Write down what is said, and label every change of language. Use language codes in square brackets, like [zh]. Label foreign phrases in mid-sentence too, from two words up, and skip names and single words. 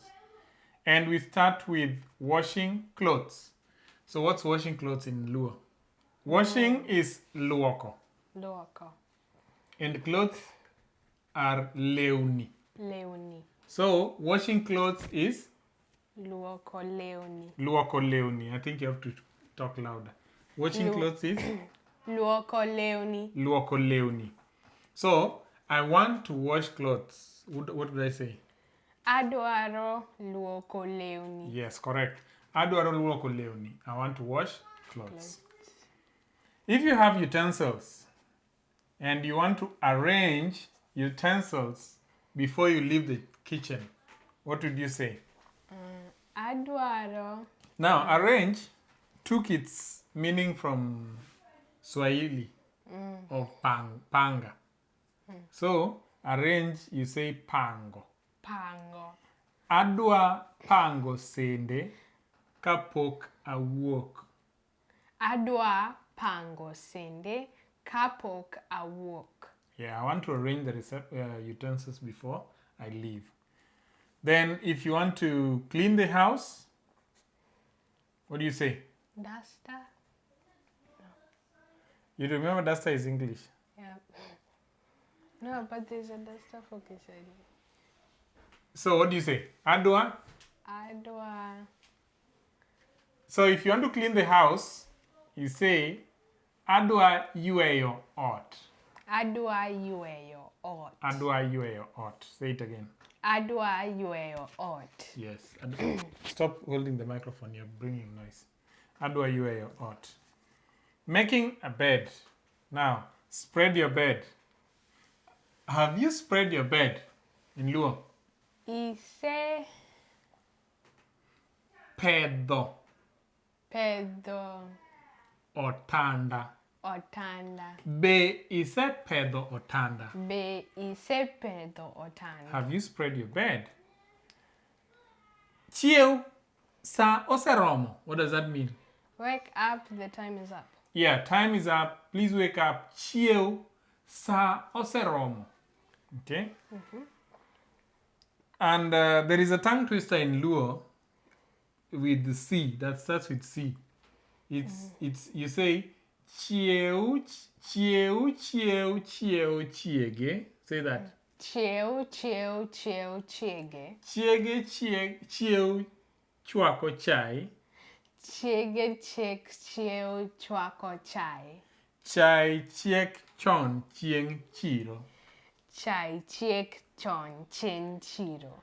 [en] And we start with washing clothes. So what's washing clothes in Luo? Washing is luoko. [luo] Luoko. [en] And clothes are leuni. [luo] Leoni. [en] So washing clothes is [luo] Luoko leoni. luoko leuni. [en] I think you have to talk louder. Washing clothes is [luo] Luoko leoni. luoko leuni. [en] So I want to wash clothes. What did I say? [luo] Adwaro luoko leoni. [en] Yes, correct. [luo] Adwaro luoko leuni. [en] I want to wash clothes. If you have utensils and you want to arrange utensils before you leave the kitchen, what would you say? [luo] Adwaro. [en] Now, arrange took its meaning from Swahili of panga. So, arrange, you say pango. [luo] Pango. Adwa pango sende kapok awuok. Adwa pango sende kapok awuok. [en] Yeah, I want to arrange the utensils before I leave. Then, if you want to clean the house, what do you say? Duster? You remember duster is English? Yeah. No, but there's a duster for kitchen. So, what do you say? [luo] Adwa? Adwa. [en] So, if you want to clean the house, you say, [luo] Adwa yueyo ot. Adwa yueyo ot. Adwa yueyo ot. [en] Say it again. [luo] Adwa yueyo ot. [en] Yes. Stop holding the microphone. You're bringing noise. [luo] Adwa yueyo ot. [en] Making a bed. Now, spread your bed. Have you spread your bed in Luo? [luo] Ise Pedo. pedo Otanda. otanda. Be ise pedo otanda. Be ise pedo otanda. [en] Have you spread your bed? [luo] Chiew sa oseromo. [en] What does that mean? Wake up, the time is up. Yeah, time is up. Please wake up. [luo] Chiew sa oseromo. [en] Okay? And there is a tongue twister in Luo with the C that starts with C. It's you say [luo] chiew chiege. [en] Say that. [luo] Chiew chiege. Chiew chwako chai. Chiege chiew chwako chai. Chai chiek chon chieng chiro. Chai chiek chon chen chiro.